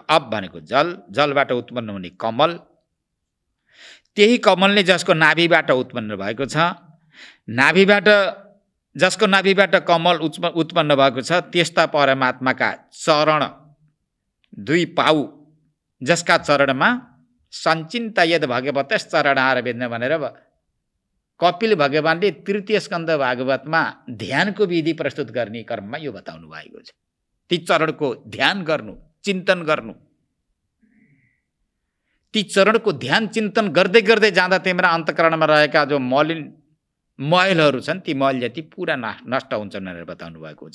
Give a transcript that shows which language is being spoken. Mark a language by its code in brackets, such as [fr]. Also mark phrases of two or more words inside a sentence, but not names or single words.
[ne] अब भनेको जल, जलबाट उत्पन्न हुने कमल, त्यही कमलले जसको नाभिबाट उत्पन्न भएको छ, नाभिबाट जसको नाभिबाट कमल उत्पन्न भएको छ, त्यस्ता परमात्माका चरण दुई पाउ, जसका चरणमा [sa] सञ्चिन्त यद भगवतस् चरणार वेद्न [ne] भनेर कपिल भगवानले तृतीय स्कन्द भागवतमा ध्यानको विधि प्रस्तुत गर्ने क्रममा यो बताउनु भएको छ। ती चरणको ध्यान गर्नु, चिन्तन गर्नु, ती चरणको ध्यान चिन्तन गर्दै गर्दै जाँदा तिम्रा अन्तःकरणमा रहेका जो मैलहरू छन्, ती मैल जति पुरा नष्ट हुन्छन् भनेर बताउनु भएको छ।